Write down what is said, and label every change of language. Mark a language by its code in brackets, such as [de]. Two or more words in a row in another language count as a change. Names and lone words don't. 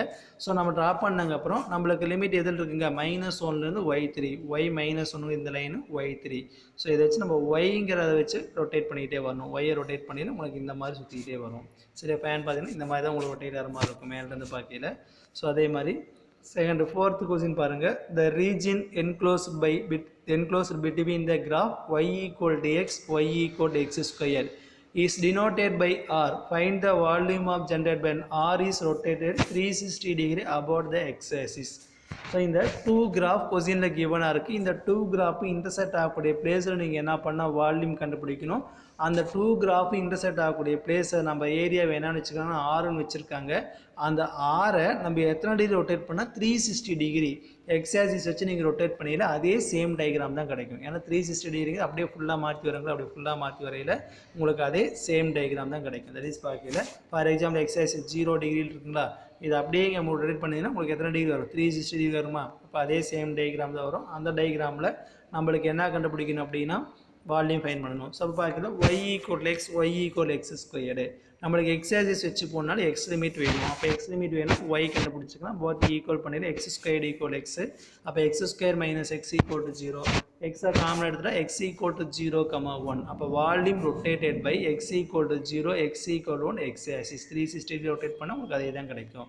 [ta] ஸோ நம்ம ட்ரா பண்ணங்க அப்புறம் நம்மளுக்கு லிமிட் எதில் இருக்குங்க -1லேருந்து y3 y -1 இந்த லைனு y3. ஸோ இதை வச்சு நம்ம ஒய்ங்கிறத வச்சு ரொட்டேட் பண்ணிகிட்டே வரணும். ஒய்யை ரொட்டேட் பண்ணிட்டு உங்களுக்கு இந்த மாதிரி சுற்றிக்கிட்டே வரும். சரி ஃபேன் பார்த்தீங்கன்னா இந்த மாதிரி தான் உங்களுக்கு ரொட்டேட் ஆகிற மாதிரி இருக்கும் மேலேருந்து பார்க்கல. ஸோ அதே மாதிரி [en] fourth question [ta] பாருங்கள். [en] the region enclosed between the graph y = x y = x² is denoted by r. Find the volume of generated when r is rotated 360 degree about the x-axis. [ta] ஸோ இந்த [en] two graph [ta] கொஸ்டினில் கிவனாக இருக்குது. இந்த [en] two graph intersect [ta] ஆகக்கூடிய பிளேஸில் நீங்கள் என்ன பண்ணால் வால்யூம் கண்டுபிடிக்கணும். அந்த [en] two graph intersect [ta] ஆகக்கூடிய பிளேஸை நம்ம ஏரியா வேணான்னு வச்சுக்கோங்கன்னா ஆறுன்னு வச்சுருக்காங்க. அந்த ஆரை நம்ம எத்தனை டிகிரி ரொட்டேட் பண்ணால் [en] 360 degree x axis [ta] வச்சு நீங்கள் ரொட்டேட் பண்ணியில் அதே [en] same diagram [ta] தான் கிடைக்கும். ஏன்னா 360 டிகிரி அப்படியே ஃபுல்லாக மாற்றி வரங்களா, அப்படியே ஃபுல்லாக மாற்றி வரையில் உங்களுக்கு அதே [en] same diagram [ta] தான் கிடைக்கும். [en] that is [ta] பார்க்கல [en] for example x axis [ta] 0 டிகிரியில் இருக்குங்களா, இது அப்படியே இங்கே ரொட்டேட் பண்ணிங்கன்னா உங்களுக்கு எத்தனை டிகிரி வரும், 360 டிகிரி வருமா. அப்போ அதே [en] same diagram [ta] தான் வரும். அந்த டயக்ராமில் நம்மளுக்கு என்ன கண்டுபிடிக்கணும் அப்படின்னா [en] volume find [ta] பண்ணணும். ஸோ அப்போ பார்க்கல y = x, y = x². நம்மளுக்கு [en] x axis [ta] வச்சு போனாலும் [en] x limit [ta] வேணும். அப்போ [en] x limit [ta] வேணும், y கண்டுபிடிச்சிக்கலாம். [en] both equal [ta] பண்ணிட்டு x² = x. அப்போ x² - x = 0. எக்ஸை காமன் எடுத்துகிட்டா x = 0, 1. அப்போ [en] volume rotated by [ta] x = 0, x = 1, [en] x axis [ta] 360 ரொட்டேட் பண்ணால் உங்களுக்கு அதே தான் கிடைக்கும்.